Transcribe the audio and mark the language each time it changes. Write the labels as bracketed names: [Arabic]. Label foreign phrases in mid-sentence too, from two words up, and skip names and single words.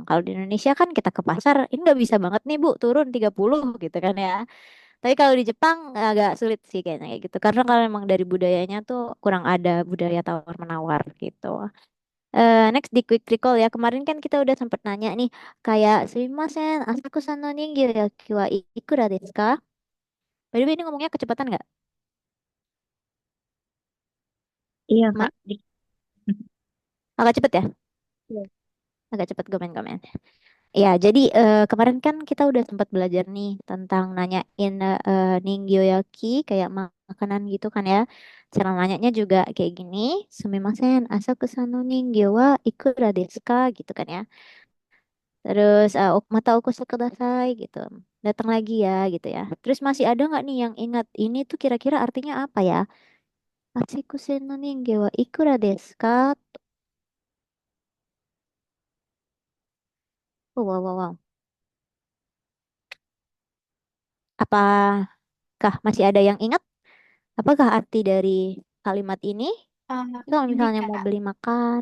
[Indonesian] Kalau di Indonesia kan kita ke pasar, ini nggak bisa banget nih Bu, turun 30 gitu kan ya. Tapi kalau di Jepang agak sulit sih kayaknya kayak gitu. Karena kalau memang dari budayanya tuh kurang ada budaya tawar menawar gitu. Next di [English] quick recall [Indonesian] ya. Kemarin kan kita udah sempat nanya nih kayak [Japanese] すみません、浅草の人形焼はいくらですか? [English] By the way [Indonesian] ini ngomongnya kecepatan nggak? Iya, Ma- Kak. Agak cepet ya? Iya. Agak cepet komen-komen. Ya, jadi kemarin kan kita udah sempat belajar nih tentang nanyain ningyoyaki kayak makanan gitu kan ya. Cara nanyanya juga kayak gini, [Japanese] すみません、浅草の人形はいくらですか [Indonesian] gitu kan ya. [Japanese] Terus またおこすください gitu. [Indonesian] Datang lagi ya gitu ya. Terus masih ada nggak nih yang ingat ini tuh kira-kira artinya apa ya? [Japanese] 浅草の人形はいくらですか? [English] Oh, wow, wow, wow. [Indonesian] Apakah masih ada yang ingat? Apakah arti dari kalimat ini? Eh, Kalau ini misalnya mau Kak, beli makan.